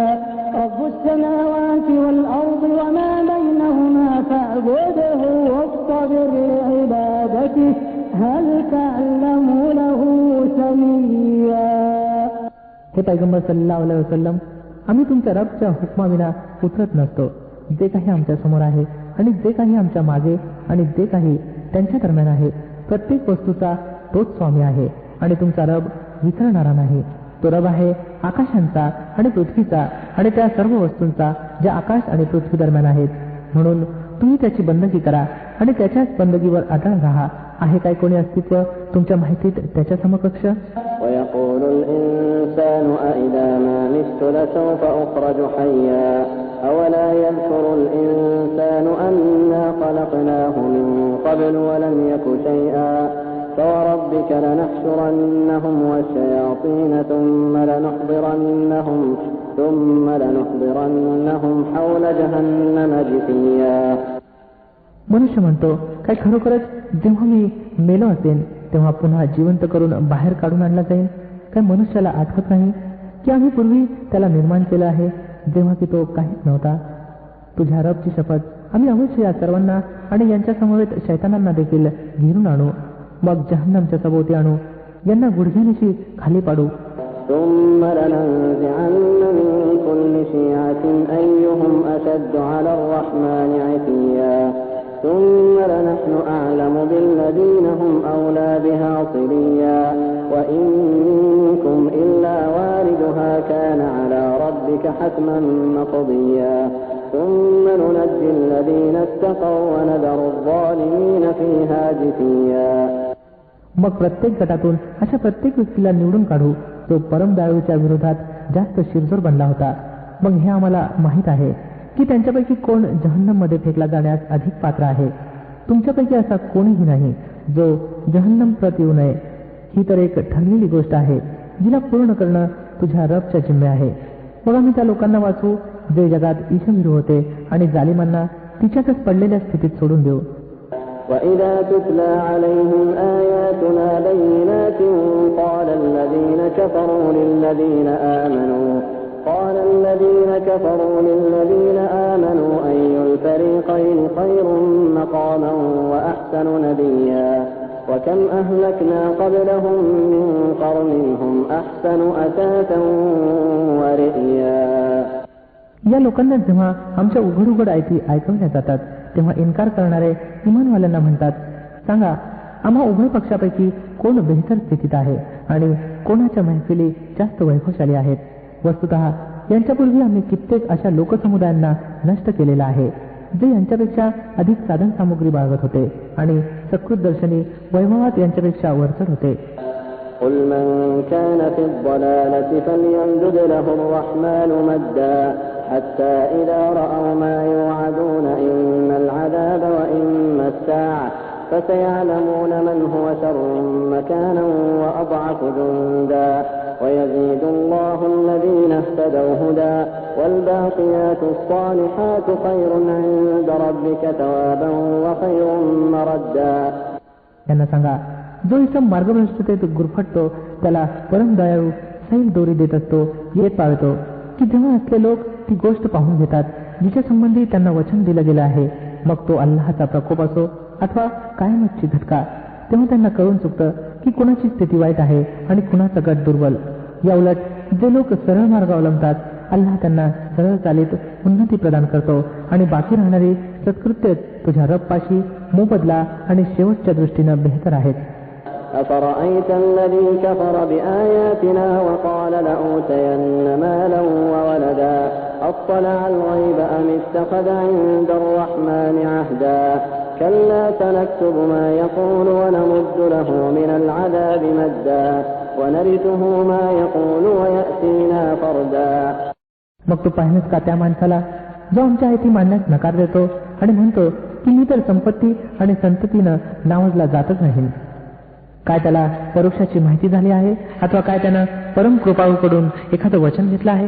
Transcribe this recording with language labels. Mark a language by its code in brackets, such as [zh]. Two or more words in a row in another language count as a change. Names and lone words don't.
[ar] رب السماوات والأرض وما بينهما فاعبده واصطبر لعبادته هل تعلم له سميا. [mr] हे पैगंबर [ar] صلى الله عليه وسلم [mr] आम्ही तुमच्या रबच्या हुकमाविना उतरत नसतो. जे काही आमच्या समोर आहे आणि जे काही आमच्या मागे आणि जे काही त्यांच्या दरम्यान आहे प्रत्येक वस्तूचा तोच स्वामी आहे आणि तुमचा रब विसरणारा नाही. तो रब आहे आकाशांचा आणि पृथ्वीचा आणि त्या सर्व वस्तूंचा ज्या आकाश आणि पृथ्वी दरम्यान आहेत. म्हणून तुम्ही त्याची बंदगी करा आणि त्याच्याच बंदगीवर अटळ राहा. आहे काय कोणी अस्तित्व तुमच्या माहितीत त्याच्या समकक्ष. [ar] ويقول الإنسان أإذا ما مت لسوف أخرج حيا أولا يذكر الإنسان أنا خلقناه من قبل ولم يك شيئا فوربك لنحشرنهم والشياطين ثم لنحضرنهم حول جهنم جثيا. [mr] मनुष्य म्हणतो काय खरोखरच जेव्हा मी मेलो असेन तेव्हा पुन्हा जिवंत करून बाहेर काढून आणला जाईल. काय मनुष्याला आठवत नाही की आम्ही पूर्वी त्याला निर्माण केलं आहे जेव्हा की तो काहीच नव्हता. तुझ्या रबची शपथ आम्ही अवश्य या सर्वांना आणि यांच्या समवेत शैतानांना देखील घेरून आणू मग जहन्नमच्या सभोवती आणू यांना गुडघ्यानिशी खाली पाडू. [ar] ثم لننزعن من كل شيعة أيهم أشد على الرحمن عتيا ثم لنحن أعلم بالذين هم أولى بها صليا وإن منكم إلا واردها كان على ربك حتما مقضيا ثم ننجي الذين اتقوا ونذر الظالمين فيها جثيا. [mr] मग प्रत्येक गटातून अशा प्रत्येक व्यक्तीला निवडून काढू जो परमदयाळूच्या विरोधात जास्त शिरजोर बनला होता. मग हे आम्हाला माहीत आहे की त्यांच्यापैकी कोण जहन्नममध्ये फेकला जाण्यास अधिक पात्र आहे. तुमच्यापैकी असा कोणीही नाही जो जहन्नम प्रत येऊ नये. ही तर एक ठरलेली गोष्ट आहे जिला पूर्ण करणं तुझ्या रबच्या जिम्मे आहे. मग आम्ही त्या लोकांना वाचवू जे जगात ईशभीरू होते आणि जालिमांना तिच्यातच पडलेल्या स्थितीत सोडून देऊ. [ar] وَإِذَا تُتْلَى عَلَيْهِمْ آيَاتُنَا بَيِّنَاتٍ قَالَ الَّذِينَ كَفَرُوا لِلَّذِينَ آمَنُوا أَيُّ الْفَرِيقَيْنِ خَيْرٌ مقاما وأحسن نبيا وكم أهلكنا قبلهم من قرن هم أحسن أثاثا ورئيا. [mr] या लोकांना जेव्हा आमच्या उघड उघड आयती ऐकवल्या जातात तेव्हा इन्कार करणारे इमानवाल्यांना म्हणतात, सांगा आम्हा उभय पक्षापैकी कोण बेहतर स्थितीत आहे आणि कोणाच्या महफिली जास्त वैभवशाली आहेत. वस्तुतः यांच्यापूर्वी आम्ही कित्येक अशा लोकसमुदायांना नष्ट केलेला आहे जे यांच्यापेक्षा अधिक साधन सामुग्री बाळगत होते आणि सकृत दर्शनी वैभवात यांच्यापेक्षा वरचढ होते. [ar] قل من كان في الضلالة فليمدد له الرحمن مدا حتى إذا رأوا ما يوعدون إما العذاب وإما الساعة فسيعلمون من هو شر مكانا وأضعف جندا ويزيد الله الذين اهتدوا هدى والباقيات الصالحات خير عند ربك ثوابا وخير مردا. [mr] यांना सांगा, जो इसम मार्गभ्रष्टतेत गुरफटतो त्याला परम दयाळू सैल दोरी देत असतो, येत पावतो की जेव्हा असले लोक ती गोष्ट पाहून घेतात जिच्या संबंधी त्यांना वचन दिलं गेलं आहे, मग तो अल्लाहचा प्रकोप असो अथवा कायमतची झटका, तेव्हा त्यांना कळून चुकतं की कुणाची स्थिती वाईट आहे आणि कुणाचा गट दुर्बल. या उलट जे लोक सरळ मार्ग अवलंबतात अल्लाह त्यांना सरळ चालीत उन्नती प्रदान करतो आणि बाकी राहणारी सत्कृत्य तुझ्या रबपाशी मोबदला आणि शेवटच्या दृष्टीनं बेहतर आहेत. [ar] أفرأيت الذي كفر بآياتنا وقال لأوتين مالا وولدا أطلع الغيب أم اتخذ عند الرحمن عهدا كلا سنكتب ما يقول ونمد له من العذاب مدا ونرثه ما يقول ويأتينا فردا. [mr] मग तू पाहिलंस का त्या माणसाला जो आमच्या आयती मानण्यास नकार देतो आणि म्हणतो की मी तर संपत्ती आणि संततीनं नावाजला जातच नाही. काय त्याला परोक्षाची माहिती झाली आहे अथवा काय त्यानं परम कृपाळूकडून एखादं वचन घेतलं आहे?